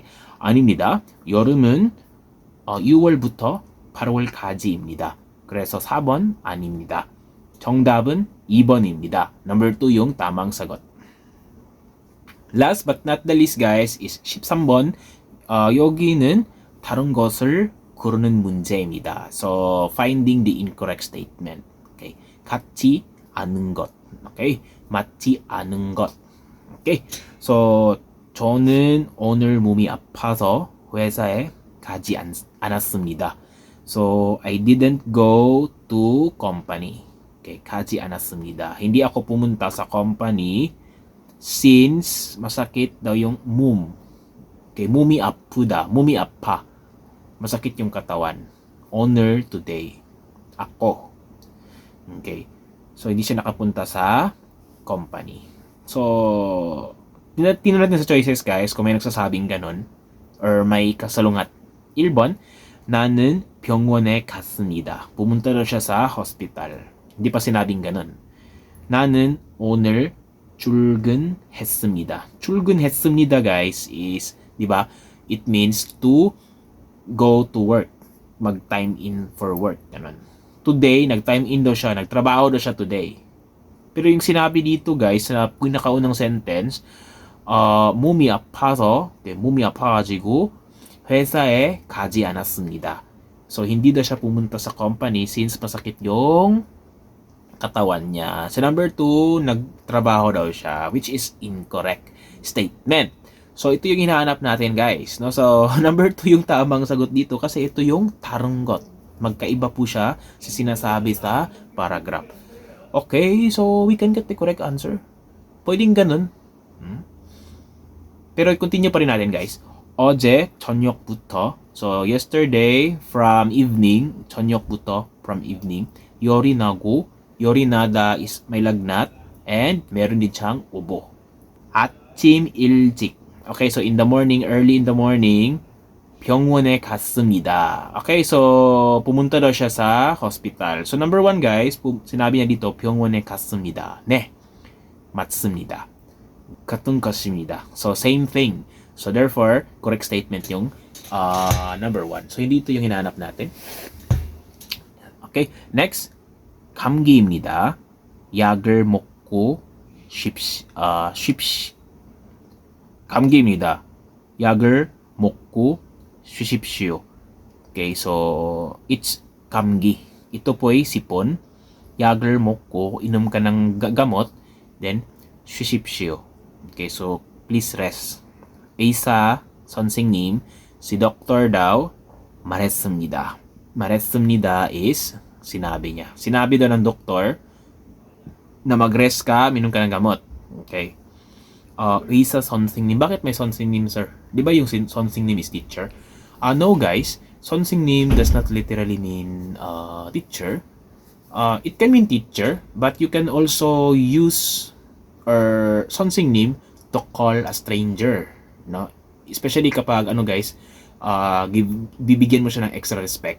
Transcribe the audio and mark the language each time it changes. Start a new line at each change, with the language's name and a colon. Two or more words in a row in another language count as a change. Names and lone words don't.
Korean: 아닙니다. 여름은 6월부터 8월까지입니다. 그래서 4번 아닙니다. 정답은 2번입니다.
Filipino: Number 2 yung tamang sagot.
English: Last but not the least guys is 13번.
Korean: 여기는 다른 것을 고르는 문제입니다.
English: So finding the incorrect statement.
Korean: Okay. 같지 않은 것. Okay. 맞지 않은 것. Okay. So 저는 오늘 몸이 아파서 회사에 가지 않았습니다.
English: So I didn't go to company.
Korean: Okay, 가지 않았습니다.
Filipino: Hindi ako pumunta sa company since masakit daw yung 몸.
Korean: Okay, 몸이 아프다. 몸이 아파.
Filipino: Masakit yung katawan.
English: Honor today. Ako. Okay.
Filipino: So, hindi siya nakapunta sa company. So, tingnan natin sa
English: choices guys
Filipino: kung may nagsasabing ganon or may kasalungat.
Korean: 1번, 나는 병원에 갔습니다.
Filipino: pumunta daw siya sa hospital. Hindi pa sinabing ganon.
Korean: 나는 오늘 출근했습니다. 출근했습니다
English: guys is,
Filipino: di ba?
English: It means to go to work.
Filipino: Mag-
English: time in for work.
Filipino: Ganon. Today, nag-time in daw siya. Nagtrabaho daw siya today. Pero yung sinabi dito guys, sa pinakaunang sentence,
Korean: 몸이 아파서, 몸이 아파가지고 회사에 가지 않았습니다.
Filipino: So, hindi daw siya pumunta sa company since masakit yung katawan niya. Sa number 2, nagtrabaho daw siya,
English: which is incorrect statement. So,
Filipino: ito yung hinahanap natin, guys. No? So, number 2 yung tamang sagot dito kasi ito yung tarunggot. Magkaiba po siya sa sinasabi sa paragraph.
English: Okay, so we can get the correct answer.
Filipino: Pwedeng ganun. Pero continue pa rin natin, guys.
Korean: 어제 저녁부터,
English: so yesterday from evening, 저녁부터 from evening,
Korean: 열이 나고, 열이 나다
Filipino: is may lagnat, and meron din siyang ubo.
Korean: 아침 일찍.
English: Okay, so in the morning, early in the morning,
Korean: 병원에 갔습니다.
Filipino: Okay, so pumunta daw siya sa hospital.
English: So number 1 guys,
Filipino: sinabi niya dito,
Korean: 병원에 갔습니다. 네, 맞습니다. 같은 것입니다.
English: So same thing. So therefore, correct statement yung number 1.
Filipino: So hindi ito yung hinahanap natin.
English: Okay, next.
Korean: 감기입니다. 약을 먹고 감기입니다. 약을 먹고 쉬십시오.
English: Okay, so it's 감기.
Filipino: Ito po ay sipon.
Korean: 약을 먹고
Filipino: inom ka ng gamot,
Korean: then 쉬십시오.
English: Okay, so please rest.
Korean: 의사 선생님,
Filipino: si doktor daw 말했습니다. 말했습니다 is sinabi niya. Sinabi daw ng doktor na mag-rest ka, minom ka ng gamot.
Korean: Okay. 의사 선생님.
Filipino: Bakit may 선생님, sir? Di ba yung 선생님
English: is teacher?
Filipino: No, guys.
English: 선생님 does not literally mean teacher. It can mean teacher, but you can also use 선생님 to call a stranger. No?
Filipino: Especially kapag, guys, bibigyan mo siya ng
English: extra respect.